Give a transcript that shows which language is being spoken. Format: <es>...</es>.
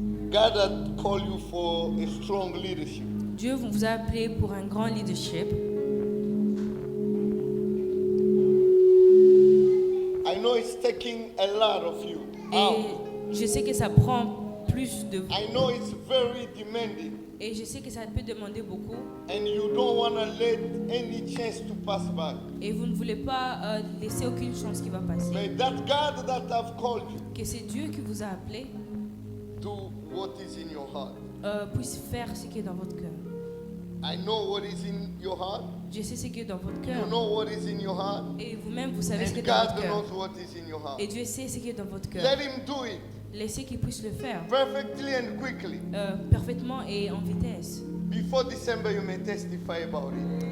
<en>God had called you for a strong leadership.</en> <fr>Dieu vous a appelé pour un grand leadership.</fr> <en>I know it's taking a lot of you</en> <fr>Et</fr> <en>out.</en> <fr>je sais que ça prend plus de vous.</fr> <en>I know it's very demanding,</en> <fr>Et je sais que ça peut demander beaucoup.</fr> <en>and you don't want to let any chance to pass by.</en> <fr>Et vous ne voulez pas laisser aucune chance qui va passer.</fr> <en>May that God that have called you</en> <fr>Que c'est Dieu qui vous a appelé</fr> <en>do what is in your heart.</en> <fr>puisse faire ce qui est dans votre cœur.</fr> <en>I know what is in your heart.</en> <fr>Je sais ce qui est dans votre</fr> <en>You</en> <fr>cœur.</fr> <en>know what is in your heart.</en> <fr>Et vous-même, vous savez ce qui</fr> <en>And</en> <fr>est dans</fr> <en>God</en> <fr>votre cœur.</fr> <en>knows what is in your heart.</en> <fr>Et Dieu sait ce qui est dans votre cœur.</fr> <en>Let Him do it</en> <fr>Laissez qu'il puisse le faire</fr> <en>perfectly and quickly.</en> <fr>parfaitement et en vitesse.</fr> <en>Before December, you may testify about it.</en>